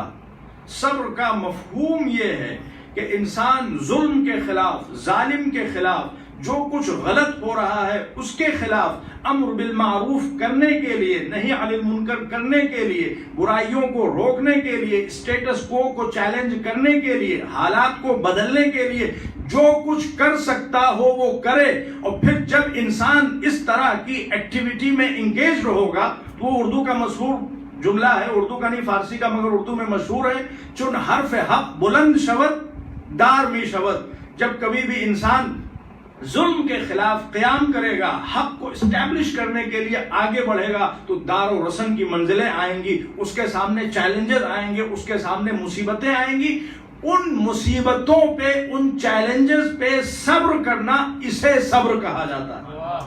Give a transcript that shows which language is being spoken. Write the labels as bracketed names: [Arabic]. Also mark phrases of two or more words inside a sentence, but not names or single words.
[Urdu] صبر کا مفہوم یہ ہے کہ انسان ظلم کے خلاف، ظالم کے خلاف، جو کچھ غلط ہو رہا ہے اس کے خلاف [Arabic] امر بالمعروف [Urdu] کرنے کے لیے، [Arabic] نہی عن المنکر [Urdu] کرنے کے لیے، برائیوں کو روکنے کے لیے، [English] status quo [Urdu] چیلنج کرنے کے لیے، حالات کو بدلنے کے لیے جو کچھ کر سکتا ہو وہ کرے. اور پھر جب انسان اس طرح کی ایکٹیویٹی میں انگیج ہوگا، وہ اردو کا مشہور جملہ ہے، اردو کا نہیں فارسی کا مگر اردو میں مشہور ہے، [Persian] چون حرف حق بلند شود دار می شود. [Urdu] جب کبھی بھی انسان ظلم کے خلاف قیام کرے گا، حق کو اسٹیبلش کرنے کے لیے آگے بڑھے گا، تو دار و رسن کی منزلیں آئیں گی، اس کے سامنے چیلنجز آئیں گے، اس کے سامنے مصیبتیں آئیں گی. ان مصیبتوں پہ، ان چیلنجز پہ صبر کرنا، اسے صبر کہا جاتا ہے.